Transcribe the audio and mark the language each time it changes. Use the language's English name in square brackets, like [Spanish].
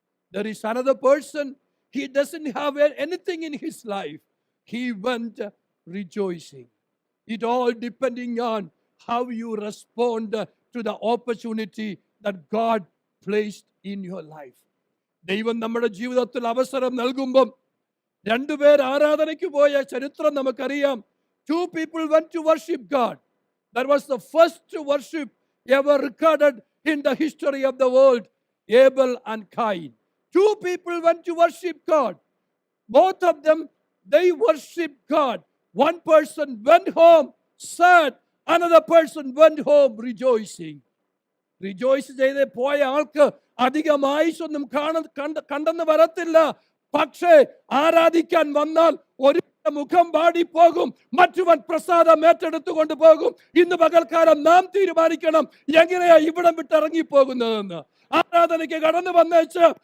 [English] There is another person, he doesn't have anything in his life. He went rejoicing. It all depending on how you respond to the opportunity that God placed in your life. [Malayalam] ദൈവം നമ്മുടെ ജീവിതത്തിൽ അവസരം നൽകുമ്പം രണ്ടുപേർ ആരാധനയ്ക്ക് പോയ ചരിത്രം നമുക്കറിയാം. [English] Two people went to worship God. That was the first worship ever recorded in the history of the world, Abel and Cain. Two people went to worship God. Both of them, they worshiped God. One person went home sad. Another person went home rejoicing. [Malayalam] Rejoice ചെയ്ത് പോയ ആൾക്ക് അധികം ആയുസ്സൊന്നും കണ്ടെന്ന് വരത്തില്ല. പക്ഷേ ആരാധിക്കാൻ വന്നാൽ ഒരു മുഖം വാടിപ്പോകും, മറ്റവൻ പ്രസാദം ഏറ്റെടുത്തുകൊണ്ട് പോകും. ഇന്ന് പകൽക്കാലം നാം തീരുമാനിക്കണം എങ്ങനെയാ ഇവിടം വിട്ട് ഇറങ്ങിപ്പോകുന്നതെന്ന്. ആരാധനയ്ക്ക് കടന്നു വന്നേച്ച്